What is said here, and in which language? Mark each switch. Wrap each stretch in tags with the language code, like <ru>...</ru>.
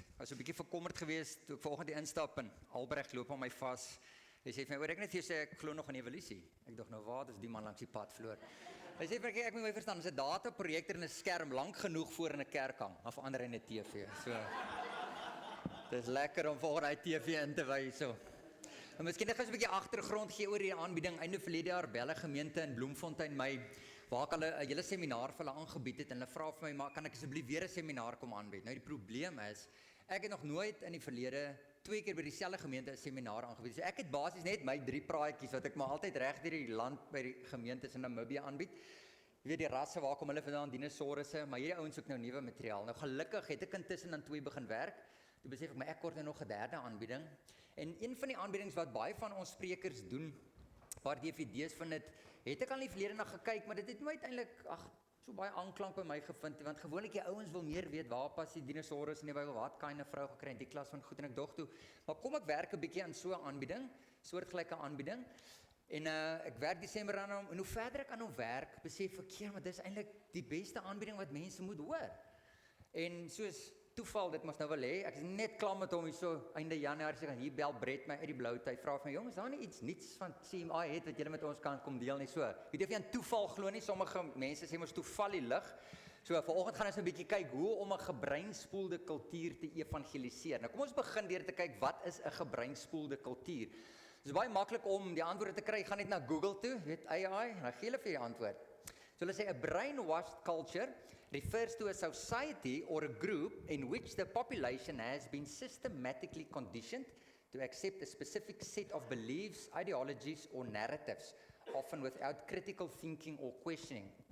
<af>Ek was 'n bietjie verkommerd geweest toe ek vanoggend die instap en Albrecht loop aan my vas. Hy sê vir my, ek net vir jou sê ek glo nog in evolusie. Ek dink nou waar is die man langs die pad verloor. Hy sê vir my, ek moet my verstaan, as 'n dataprojektor en 'n skerm lank genoeg voor in 'n kerk hang, of ander in 'n TV. So dis lekker om voor hy TV in te wys so. En miskien net 'n bietjie agtergrond gee oor hierdie aanbieding. Einde verlede jaar Belle gemeente in Bloemfontein waar ek hulle 'n hele seminaar vir hulle aangebied het en hulle vra vir my, maar kan ek asseblief weer 'n seminaar kom aanbied? Nou die probleem is, ek het nog nooit in die verlede 2 keer by dieselfde gemeente 'n seminaar aangebied. So ek het basies net my 3 praatjies wat ek maar altyd reg deur die land by die gemeentes in Namibië aanbied. Jy weet die rasse waar kom hulle vandaan, dinosourusse, maar hierdie ouens soek nou nuwe materiaal. Nou gelukkig het ek intussen aan 2 begin werk. Toe besef ek my ek kort nou nog 'n derde aanbieding. En een van die aanbiedings wat baie van ons sprekers doen, paar DVD's van dit, het ek al in die verlede na gekyk, maar dit het nooit eintlik so baie aanklank by my gevind, want gewoonlik die ouens wil meer weet waar pas die dinosaurus in die Bybel, wat kan 'n vrou gekry in die klas van goed, en ek dog toe, maar kom ek werk 'n bietjie aan so 'n aanbieding, soortgelyke aanbieding, en ek werk Desember aan hom, en hoe verder ek aan hom werk, besef ek, maar dis eintlik die beste aanbieding wat mense moet hoor. En soos toeval, dit mos nou wel hê, ek is net klaar met hom hier so, einde Januarie, sê hier bel Brett my uit die blou tyd, vra van my, jongens, daar nie iets niets van CMI het, wat julle met ons kan kom deel nie, so, weet jy of jy aan toeval glo nie, sommige mense sê mos toeval die lig, so, vanoggend gaan ons 'n bietjie kyk, hoe om 'n gebreinspoelde kultuur te evangeliseer. Nou kom ons begin deur te kyk, wat is 'n gebreinspoelde kultuur? Dit is baie maklik om die antwoorde te kry, gaan net na Google toe, weet AI, en dan gee hulle vir die antwoord.</af> <en>So let's say a brainwashed culture refers to a society or a group in which the population has been systematically conditioned to accept a specific set of beliefs, ideologies or narratives, often without critical thinking or questioning.</en>